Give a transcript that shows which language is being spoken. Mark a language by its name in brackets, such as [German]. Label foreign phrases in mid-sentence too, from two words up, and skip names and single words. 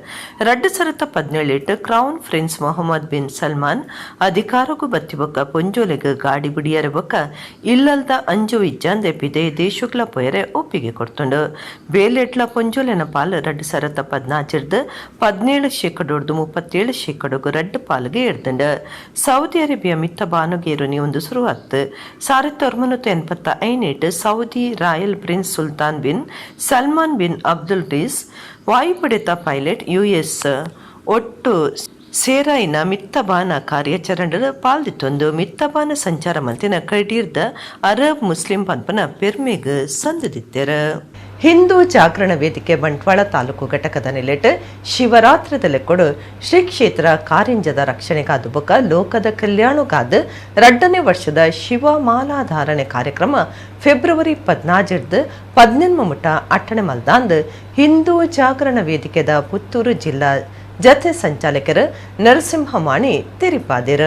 [Tulu] 2017 [English] crown prince [Tulu] ಮೊಹಮ್ಮದ್ ಬಿನ್ ಸಲ್ಮಾನ್ ಅಧಿಕಾರಗೂ ಬತ್ತಿಬೊಕ್ಕ ಪೊಂಜೋಲೆಗ ಗಾಡಿ ಬಿಡಿಯರ ಬೊಕ್ಕ ಇಲ್ಲಲ್ದ ಅಂಜು ಇಜ್ಜಂದೆ ಪಿದೆ ದೇಶುಗ್ಲ ಪೊಯರೆ ಒಪ್ಪಿಗೆ ಕೊಡ್ತುಂಡು. ಬೇಲೆಟ್ಲ ಪೊಂಜೋಲೆನ ಪಾಲು 2014 17% 37% ರಡ್ಡು ಪಾಲ್ಗೆ ಎಡ್ದುಂಡು. ಸೌದಿ ಅರೇಬಿಯಾ ಮಿತ್ತ ಬಾನುಗೇರು ಒಂದು ಶುರುವಾತ್ 1985 ಸೌದಿ [English] royal prince [Tulu] ಸುಲ್ತಾನ್ ಬಿನ್ ಸಲ್ಮಾನ್ ಬಿನ್ ಅಬ್ದುಲ್ ರಿಸ್ ವಾಯುಪಡೆತ ಪೈಲಟ್ US ಒಟ್ಟು ಸೇರಾಯಿನ ಮಿತ್ತಬಾನ ಕಾರ್ಯಾಚರಣೆ ಪಾಲ್ದಿತ್ತೊಂದು ಮಿತ್ತಬಾನ ಸಂಚಾರ ಮಂತಿನ ಕಡೀರ್ದ ಅರಬ್ ಮುಸ್ಲಿಂ ಪಂಪನ ಪೆರ್ಮೆಗ್ ಸಂದಿದ್ದೇರ. ಹಿಂದೂ ಜಾಗರಣ ವೇದಿಕೆ ಬಂಟ್ವಾಳ ತಾಲೂಕು ಘಟಕದ ನೆಲೆಟ್ ಶಿವರಾತ್ರಿದಲ್ಲಿ ಕೊಡು ಶ್ರೀ ಕ್ಷೇತ್ರ ಕಾರಿಂಜದ ರಕ್ಷಣೆಗಾದು ಬೊಕ ಲೋಕದ ಕಲ್ಯಾಣಗಾದ 2ನೇ ವರ್ಷದ ಶಿವ ಮಾಲಾಧಾರಣೆ ಕಾರ್ಯಕ್ರಮ ಫೆಬ್ರವರಿ 14 18 ಮುಟ ಅಟ್ಟಣೆ ಮಲ್ದಾಂದ್ ಹಿಂದೂ ಜಾಗರಣ ವೇದಿಕೆದ ಪುತ್ತೂರು ಜಿಲ್ಲಾ ಜತೆ ಸಂಚಾಲಕರು ನರಸಿಂಹಮಾಣಿ ತೆರಿಪಾದಿರ.